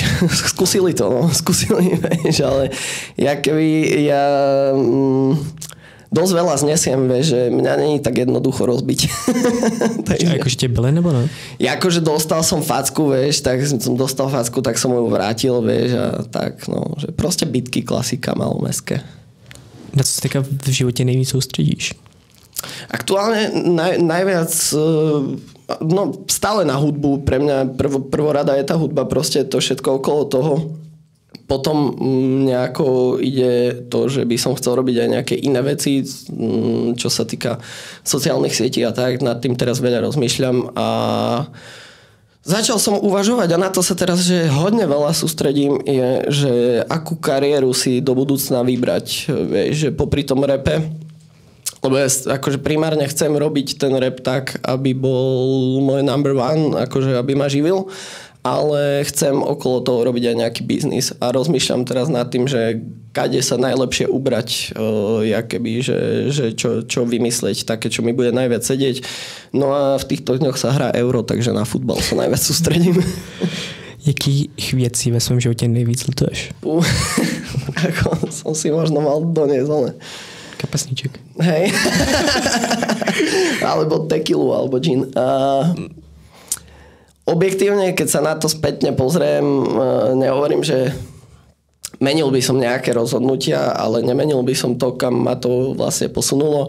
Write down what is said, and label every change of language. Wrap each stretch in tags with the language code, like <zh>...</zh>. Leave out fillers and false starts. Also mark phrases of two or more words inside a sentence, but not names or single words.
<sk>Skúsili to, vieš, ale ja dosť veľa znesiem, vieš, že mňa není tak jednoducho rozbiť.</sk> <cs>Takže... Akože te byli, nebo ne?</cs> <sk>Ja akože dostal som facku, vieš, tak som dostal facku, tak som ju vrátil, vieš, a tak, no, že proste bitky, klasika malomestské.</sk> <cs>Na co se teďka v životě nejvíc soustředíš?</cs> <sk>Aktuálne najviac no stále na hudbu, pre mňa prvorada je tá hudba, proste to všetko okolo toho. Potom nejako ide to, že by som chcel robiť aj nejaké iné veci, čo sa týka sociálnych sietí a tak, nad tým teraz veľa rozmýšľam a začal som uvažovať a na to sa teraz, že hodne veľa sústredím, je, že akú kariéru si do budúcna vybrať, vieš, že popri tom rape, lebo ja akože primárne chcem robiť ten rap tak, aby bol môj</sk> <en>number one,</en> <sk>akože aby ma živil, ale chcem okolo toho robiť aj nejaký biznis a rozmýšľam teraz nad tým, že kade sa najlepšie ubrať, že čo vymyslieť, také, čo mi bude najviac sedieť. No a v týchto dňoch sa hrá Euro, takže na futbal sa najviac sústredím.</sk> <cs>Jakých věcí ve svém životě nejvíc lituješ?</cs> <sk>Ako som si možno mal doniesť, ale... Kapesníček. Hej. Alebo tequilu, alebo gin. Objektívne, keď sa na to spätne pozriem, nehovorím, že menil by som nejaké rozhodnutia, ale nemenil by som to, kam ma to vlastne posunulo.</sk>